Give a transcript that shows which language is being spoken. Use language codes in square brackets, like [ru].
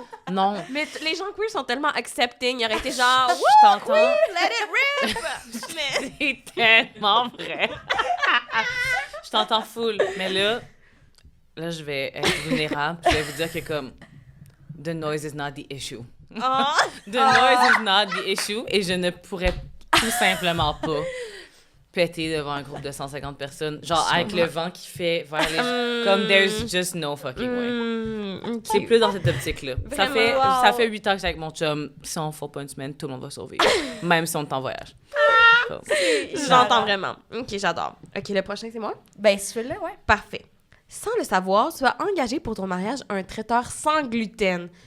[fr] Non. Mais les gens queer sont tellement accepting. Ils auraient été genre... Je t'entends. [en] Let it rip! [fr] C'est tellement vrai. Je t'entends full. Mais là, je vais être vulnérable. Je vais vous dire que comme, [en] the noise is not the issue. The noise is not the issue. [fr] Et je ne pourrais tout simplement pas péter devant un groupe de 150 personnes. Genre, avec le vent qui fait vers les... [en] Comme, there's just no fucking way. [fr] C'est plus dans cette optique-là. Ça fait 8 ans que je suis avec mon chum. Si on ne fait pas une semaine, tout le monde va survivre. Même si on est en voyage. J'entends vraiment. OK, j'adore. OK, le prochain, c'est moi? Ben, celui-là, ouais. Parfait. Sans le savoir, tu as engagé pour ton mariage un traiteur sans gluten.